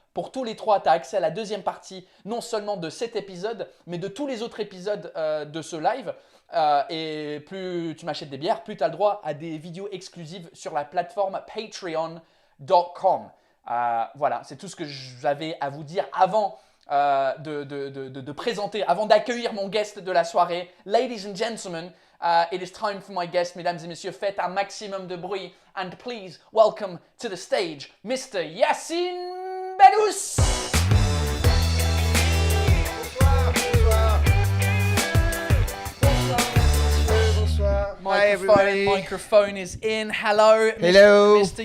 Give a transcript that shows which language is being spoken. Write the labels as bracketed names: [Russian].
[French] Pour tous les 3, tu as accès à la deuxième partie, non seulement de cet épisode, mais de tous les autres épisodes de ce live. Et plus tu m'achètes des bières, plus tu as le droit à des vidéos exclusives sur la plateforme patreon.com. Voilà, c'est tout ce que j'avais à vous dire avant de présenter, avant d'accueillir mon guest de la soirée. [English] Ladies and gentlemen, it is time for my guest. [French] Mesdames et messieurs, faites un maximum de bruit. [English] And please welcome to the stage, Mr. Yassine Bellous. Microphone is in. Hello. Mr.